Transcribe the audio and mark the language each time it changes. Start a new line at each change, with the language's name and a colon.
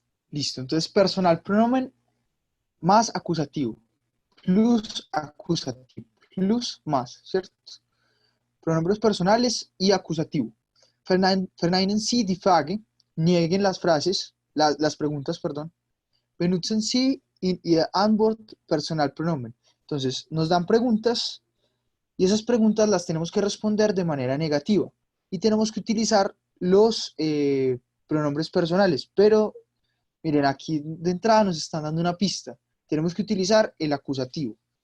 Spanish: Listo. Entonces, personal pronomen más acusativo. Plus acusativo. Plus más, ¿cierto? Pronombres personales y acusativo.
German: Verneinen Sie die Frage.
Spanish: Nieguen las frases, las preguntas, perdón.
German: Benutzen Sie in Ihr Antwort Personalpronomen.
Spanish: Entonces, nos dan preguntas y esas preguntas las tenemos que responder de manera negativa. Y tenemos que utilizar los pronombres personales. Pero, miren, aquí de entrada nos están dando una pista. Tenemos que utilizar el acusativo.